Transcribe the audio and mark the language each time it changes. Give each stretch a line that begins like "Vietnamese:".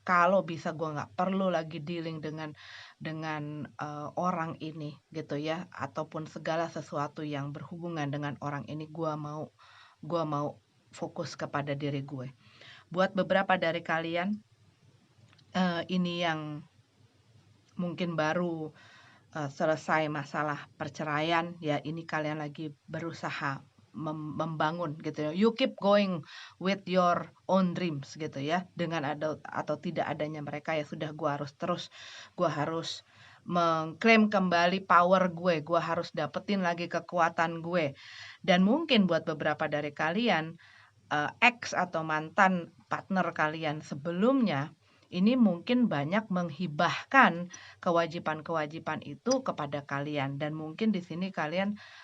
Indonesian: Kalau bisa gue nggak perlu lagi dealing dengan orang ini gitu ya, ataupun segala sesuatu yang berhubungan dengan orang ini, gue mau fokus kepada diri gue. Buat beberapa dari kalian, ini yang mungkin baru selesai masalah perceraian, ya ini kalian lagi berusaha membangun gitu ya.
English: You keep going with your own dreams
Indonesian: gitu ya. Dengan ada atau tidak adanya mereka, ya sudah, gua harus mengklaim kembali power gue, gua harus dapetin lagi kekuatan gue. Dan mungkin buat beberapa dari kalian, ex atau mantan partner kalian sebelumnya ini mungkin banyak menghibahkan kewajiban-kewajiban itu kepada kalian, dan mungkin di sini kalian